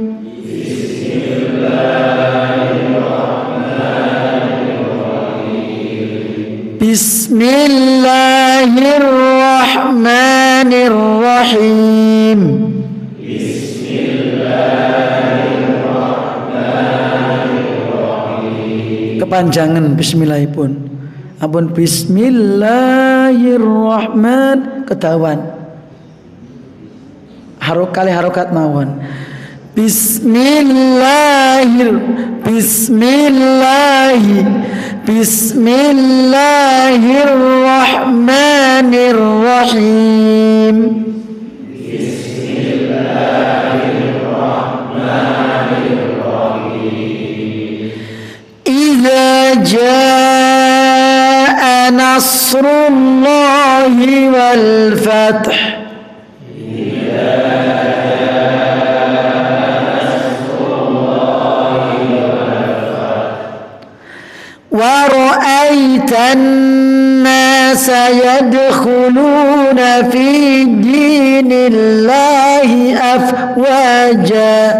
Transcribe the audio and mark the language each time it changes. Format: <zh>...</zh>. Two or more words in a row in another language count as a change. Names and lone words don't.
<ar>Bismillahirrahmanirrahim. Bismillahirrahmanirrahim.</ar> <jv>Kepanjangan bismillahipun. Ampun bismillahirrahman kedawan. Harokat mawon.</jv> <ar>Bismillahirrahmanirrahim. إذا جاء نصر الله والفتح. ورأيت الناس يدخلون في دين الله أفواجا.</ar>